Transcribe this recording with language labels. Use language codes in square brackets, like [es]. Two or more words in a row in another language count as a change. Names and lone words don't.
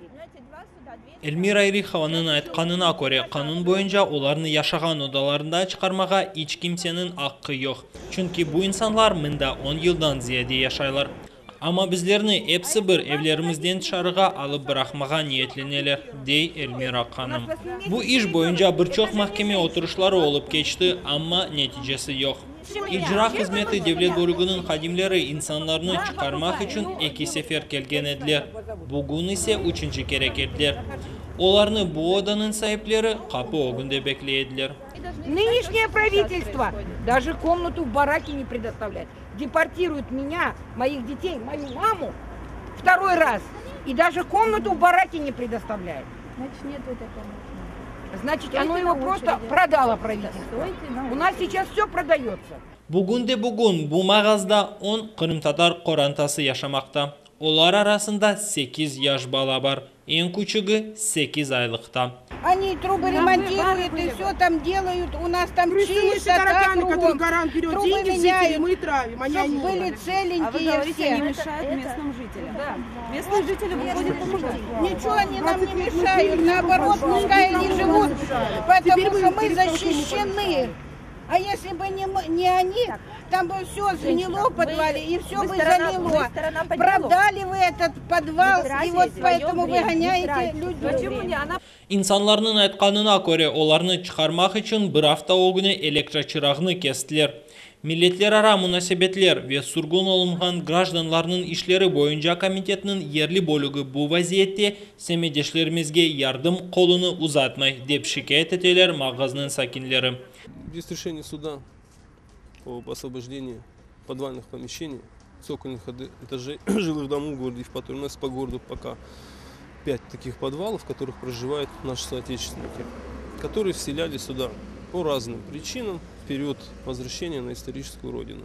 [crh] Эльмира Ирихованын айтканына көрө, канун боюнча оларны яшаган удаларында чыгармага эч кимсенин акы жок. Чүнки бу инсанлар мында 10 жылдан зияде яшайлар. Ama bizlerini hepsi bir evlerimizden dışarıga alıp bırakmağa niyetlenirler, dey Elmira Hanım. Bu iş boyunca birçok mahkeme oturuşları olup geçti ama neticesi yok. İcra hizmeti devlet bölüğünün hadimleri insanlarını çıkarmak için 2 sefer gelgen ediler. Bugün ise 3. kere geldiler. Onlarını bu odanın sahipleri kapı önünde bekleyediler. [ru] Нынешнее правительство даже комнату в бараке не предоставляет. Депортируют меня, моих детей, мою маму 2 раз. И даже комнату в бараке не предоставляет. Значит, нет этой комнаты. Значит, оно его просто продало правительство. У нас сейчас все продается. [crh] Bugün bu mağazda 10 Kırım Tatar korantası yaşamakta. Onlar arasında 8 yaş bala var. En küçüğü 8 aylıkta. [ru] Они трубы ремонтируют и все там делают. У нас там чисто, трубы меняют, чтобы были целенькие все. Не мешают местным жителям. Да. Местные жители выходят помогать. Ничего они нам не мешают, наоборот, пускай они живут, потому что мы защищены. А если бы не они, там бы все сгнило в подвале и все бы залило. Продали вы этот подвал и вот поэтому вы гоняете людей. [crh] İnsanların aytkanına göre onlarını çıkarmak için bir hafta o günü elektrik çırağını kestiler. Milletler ara münasebetler ve surgun olungan gражданларның işleri boyunca komitetinin yerli bölüğü bu vaziyette semedeşlerimizge yardım kolunu uzatmay dep şikayet eteler mağazanın sakinleri. [ru] Без решения суда об освобождении подвальных помещений, цокольных этажей жилых домов в городе Евпатории. У нас по городу пока 5 таких подвалов, в которых проживают наши соотечественники, которые вселялись сюда по разным причинам в период возвращения на историческую родину.